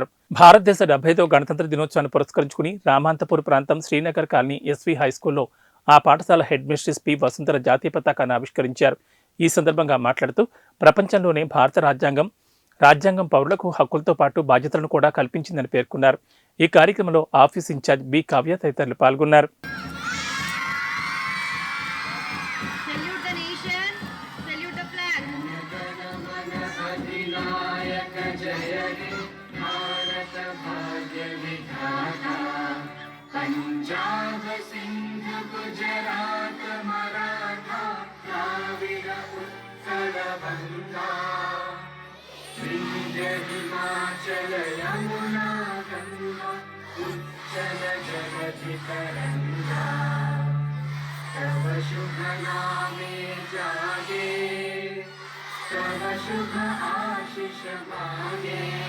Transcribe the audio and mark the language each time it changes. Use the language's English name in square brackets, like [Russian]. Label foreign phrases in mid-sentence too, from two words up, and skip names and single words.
[Telugu] భారతదేశ 75వ గణతంత్ర దినోత్సవాన్ని పురస్కరించుకుని రామాంతపూర్ ప్రాంతం శ్రీనగర్ కాలనీ ఎస్వి హైస్కూల్లో ఆ పాఠశాల [English] head mistress [Telugu] పి వసుంధర జాతీయ పతాకాన్ని ఆవిష్కరించారు. ఈ సందర్భంగా మాట్లాడుతూ ప్రపంచంలోనే భారత రాజ్యాంగం పౌరులకు హక్కులతో పాటు బాధ్యతలను కూడా కల్పించిందని పేర్కొన్నారు. ఈ కార్యక్రమంలో [English] office in-charge [Telugu] బి కావ్య తదితరులు పాల్గొన్నారు. [Bangla] পঞ্জাব সিন্ধু গুজরাট মরাঠা দ্রাবিড় উৎকল বঙ্গ বিন্ধ্য হিমাচল যমুনা গঙ্গা উচ্ছল জলধি তরঙ্গ তব শুভ নামে জাগে তব শুভ আশিস মাগে